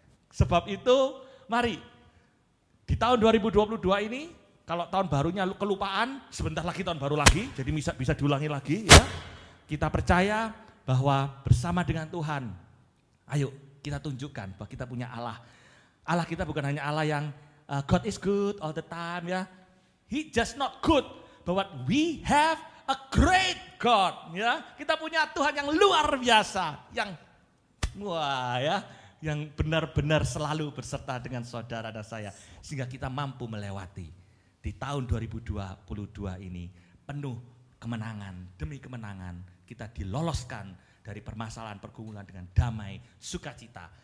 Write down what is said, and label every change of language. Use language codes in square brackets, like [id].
[id] Sebab itu, mari di tahun 2022 ini, kalau tahun barunya kelupaan, sebentar lagi tahun baru lagi, jadi bisa diulangi lagi ya. Kita percaya bahwa bersama dengan Tuhan, ayo kita tunjukkan bahwa kita punya Allah. Allah kita bukan hanya Allah yang [en] God is good all the time [id] ya. [en] He just not good, but we have a great God ya. [id] Kita punya Tuhan yang luar biasa, yang wah ya, yang benar-benar selalu berserta dengan saudara dan saya. Sehingga kita mampu melewati di tahun 2022 ini penuh kemenangan demi kemenangan. Kita diloloskan dari permasalahan pergumulan dengan damai, sukacita.